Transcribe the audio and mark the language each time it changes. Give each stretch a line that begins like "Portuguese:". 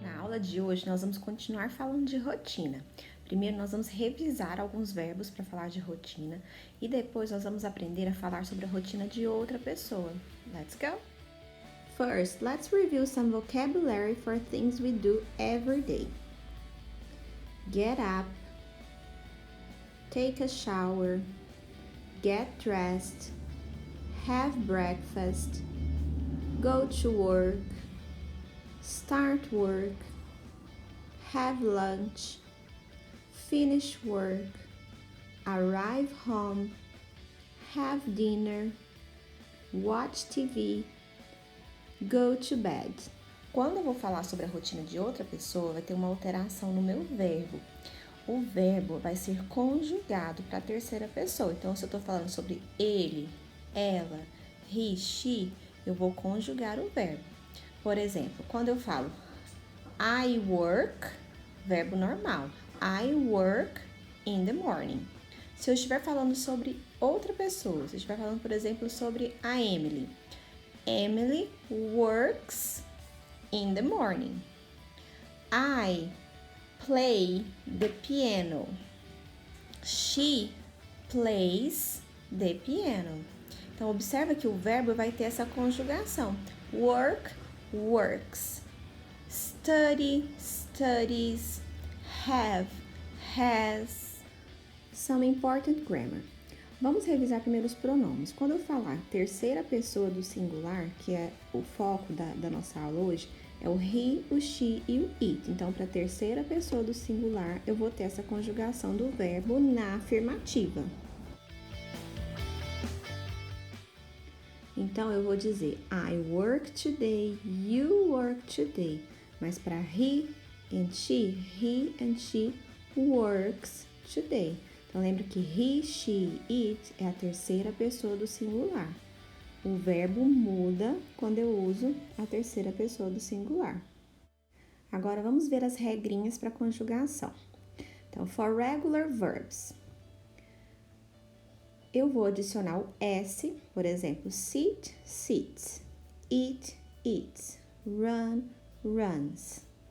Portuguese: aula de hoje nós vamos continuar falando de rotina. Primeiro nós vamos revisar alguns verbos para falar de rotina e depois nós vamos aprender a falar sobre a rotina de outra pessoa.
English: Let's go! First, let's review some vocabulary for things we do every day. Get up, take a shower, get dressed, have breakfast, go to work, start work, have lunch, finish work, arrive home, have dinner, watch TV, go to bed.
Portuguese: Quando eu vou falar sobre a rotina de outra pessoa, vai ter uma alteração no meu verbo. O verbo vai ser conjugado para a terceira pessoa. Então, se eu estou falando sobre ele, ela, he, she, eu vou conjugar o verbo. Por exemplo, quando eu falo
English: I work,
Portuguese: verbo normal.
English: I work in the morning.
Portuguese: Se eu estiver falando sobre outra pessoa, se eu estiver falando, por exemplo, sobre a Emily.
English: Emily works in the morning. I play the piano. She plays the piano.
Portuguese: Então, observa que o verbo vai ter essa conjugação.
English: Work, works. Study, studies. Have, has. Some important grammar.
Portuguese: Vamos revisar primeiro os pronomes. Quando eu falar terceira pessoa do singular, que é o foco da nossa aula hoje, é o he, o she e o it. Então, para a terceira pessoa do singular, eu vou ter essa conjugação do verbo na afirmativa. Então, eu vou dizer
English: I work today, you work today.
Portuguese: Mas para
English: he and she works today.
Portuguese: Então, lembra que he, she, it é a terceira pessoa do singular. O verbo muda quando eu uso a terceira pessoa do singular. Agora, vamos ver as regrinhas para conjugação. Então,
English: for regular verbs,
Portuguese: eu vou adicionar o S, por exemplo, sit, sits, eat, eats, run, runs.